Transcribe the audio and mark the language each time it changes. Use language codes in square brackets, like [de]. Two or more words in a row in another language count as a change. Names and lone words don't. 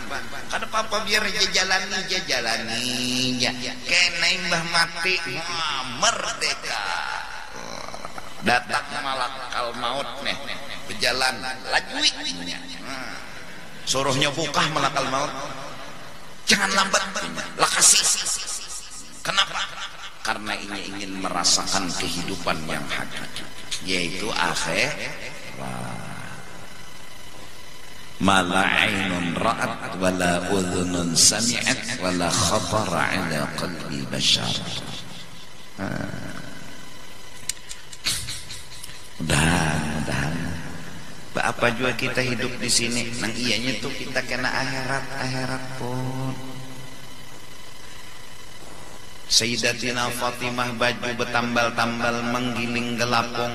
[bjn] Kada apa-apa biar aja jalaninya. Kena imbah mati merdeka. Datang malakal maut nih berjalan lajui suruhnya buka malakal maut jangan lambat lakasi. Kenapa? Karena ini ingin merasakan kehidupan yang hakiki yaitu akhirat. [ar] ما لا عين رأت ولا أذن سمعت ولا خطر على قلب بشر. [bjn] Mudah-mudahan apa juga kita hidup di sini nang iyanya tuh kita kena akhirat pun. Sayyidatina Fatimah baju bertambal-tambal menggiling gelapung.